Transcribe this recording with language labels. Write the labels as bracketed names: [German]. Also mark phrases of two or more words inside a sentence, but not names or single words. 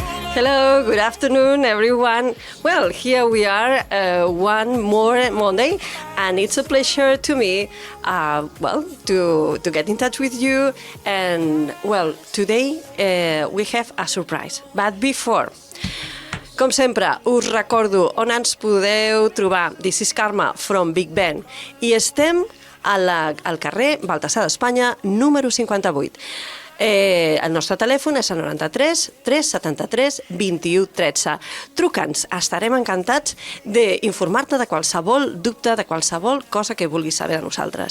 [English] Hello, good afternoon, everyone. Well, here we are, one more Monday, and it's a pleasure to me, to get in touch with you. And, well, today we have a surprise. But before, [Catalan] com sempre, us recordo on ens podeu trobar. [English] This is Carme from Big Ben. [Catalan] I estem al carrer Baltasar d'Espanya, número 58. El nostre telèfon és el 93 373 21 13. Truca'ns, estarem encantats d'informar-te de qualsevol dubte, de qualsevol cosa que vulguis saber de nosaltres.